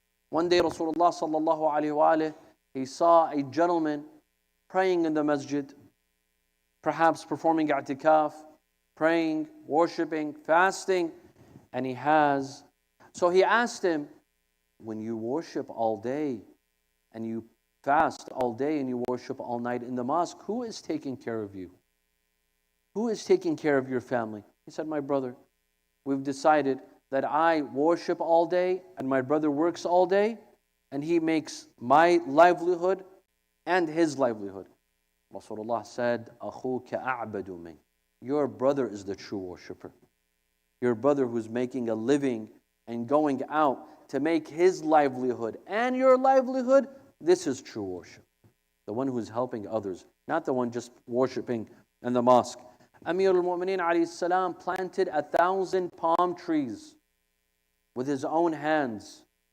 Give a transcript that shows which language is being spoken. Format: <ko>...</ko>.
<en>One day Rasulullah sallallahu alayhi wa he saw a gentleman praying in the masjid, perhaps performing i'tikaf, praying, worshiping, fasting, and so he asked him, when you worship all day and you fast all day and you worship all night in the mosque, who is taking care of you? Who is taking care of your family? He said, my brother. We've decided that I worship all day and my brother works all day, and he makes my livelihood and his livelihood. Rasulullah said,</en> <ar>أَخُوكَ أَعْبَدُ مِنْ.</ar> <en>Your brother is the true worshipper. Your brother who's making a living and going out to make his livelihood and your livelihood, this is true worship. The one who's helping others, not the one just worshiping in the mosque. Amir al-Mu'mineen alayhi salam planted 1,000 palm trees with his own hands.</en>